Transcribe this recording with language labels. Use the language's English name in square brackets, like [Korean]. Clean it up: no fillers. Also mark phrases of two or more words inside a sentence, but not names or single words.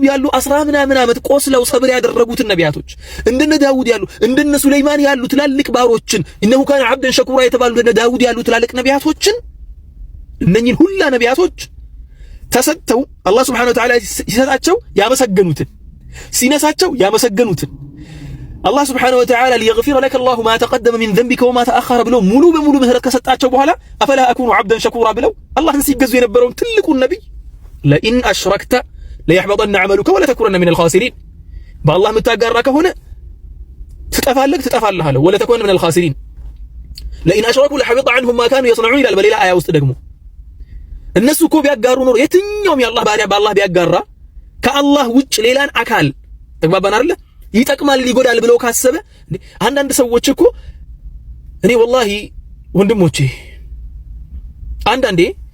[Amharic] ያሉ 10 ምናምን ዓመት ቆስለው ሰብር ያደረጉትን ነቢያቶች እንደነ ዳውድ ያሉ እንደነ ሱለይማን ያሉ ትላልቅ ባሮችን እነሆ [Arabic] كان عبدا [Amharic] ሸኩራ የተባሉ እንደነ ዳውድ ያሉ ትላልቅ ነቢያቶችን እነኚህን ሁላ ነቢያቶች ተሰጥተው አላህ [Arabic] سبحانه وتعالى [Amharic] ሲሰጣቸው ያመሰገኑትን ሲነሳቸው ያመሰገኑትን አላህ [Arabic] سبحانه وتعالى ليغفر لك الله ما تقدم من ذنبك وما تأخر [Amharic] ብለው ሙሉ በሙሉ ምህረት ከሰጣቸው በኋላ [Arabic] أفلا أكون عبدا شكورا [Amharic] ብለው አላህን ሲገዙ የነበረውን ትልቁን ነብይ [Arabic] لئن أشركت ليحبطن عملك ولا تكونن من الخاسرين [Amharic] በአላህ የምታጋራ ከሆነ ትጠፋለህ አለው [Arabic] ولا تكونن من الخاسرين لئن أشركوا لحبط عنهم ما كانوا يصنعون [Amharic] ይላል በሌላ አያ ውስጥ ደግሞ እነሱ እኮ ቢያጋሩ ኖር የትኛውም የአላህ ባሪያ በአላህ ቢያጋራ ከአላህ ውጭ ሌላን አካል ተግባባን አይደል ይጠቅማል ይጎዳል ብለው ካሰበ አንዳንድ ሰዎች እኮ እኔ ወላሂ ወንድሞቼ አንዳንዴ